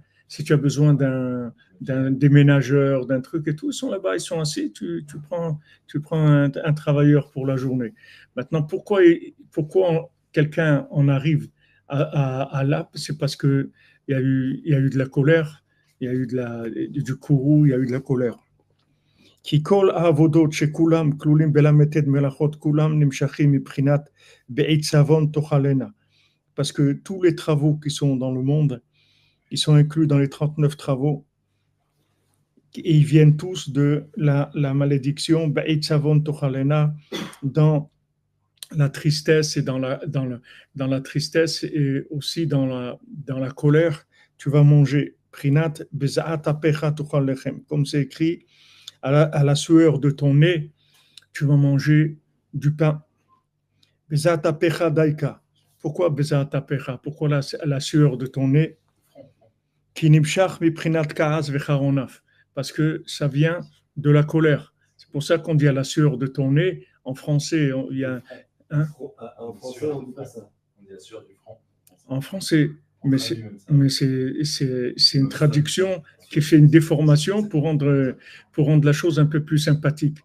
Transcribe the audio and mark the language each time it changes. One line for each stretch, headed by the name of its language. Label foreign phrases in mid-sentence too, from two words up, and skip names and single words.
French: Si tu as besoin d'un déménageur, d'un truc et tout, ils sont là-bas, ils sont assis, tu prends un travailleur pour la journée. Maintenant, pourquoi quelqu'un en arrive à là? C'est parce qu'il y a eu de la colère, il y a eu du courroux, il y a eu de la colère.
Hebrew: כי כל העבודות שכולם כלולים בל"ט מלאכות כולם נמשכים מבחינת בעיצבון תאכלנה.
French: Parce que tous les travaux qui sont dans le monde, ils sont inclus dans les 39 travaux et ils viennent tous de la malédiction
Hebrew: בעיצבון תאכלנה,
French: dans la tristesse et dans la tristesse et aussi dans la colère, tu vas manger.
Hebrew: פרינת בזעת אפך תאכל לחם.
French: Comme c'est écrit, à la sueur de ton nez, tu vas manger du pain.
Hebrew: בזעת אפך דייקא.
French: Pourquoi
Hebrew: בזעת אפך?
French: Pourquoi la sueur de ton nez?
Hebrew: כי נמשך מבחינת כעס וחרון אף.
French: Parce que ça vient de la colère. C'est pour ça qu'on dit à la sueur de ton nez. En français, il y a En français, on dit pas ça. On dit la sueur du front. En français, mais c'est une traduction qui fait une déformation pour rendre la chose un peu plus sympathique.